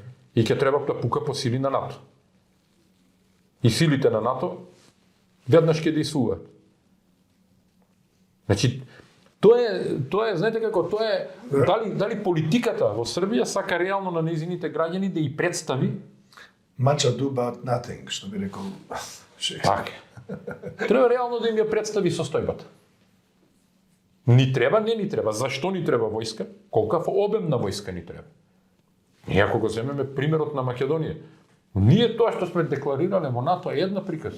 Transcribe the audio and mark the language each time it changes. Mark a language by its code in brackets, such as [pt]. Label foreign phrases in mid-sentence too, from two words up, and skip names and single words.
[mk] И ќе треба да пука по сили на НАТО. И силите на НАТО веднаш ќе действуваат. Значи, тоа е, знаете како, тоа е, дали политиката во Србија сака реално на нејзините граѓани да ја представи [en] Much ado about nothing, [mk] што би рекол Шекспир. така. Треба реално да им ја представи состојбата. Ни треба, не ни треба. Зашто ни треба војска? Колкав обем на војска ни треба? Ние ако го земеме примерот на Македонија, ние тоа што сме декларирале во НАТО е една приказка.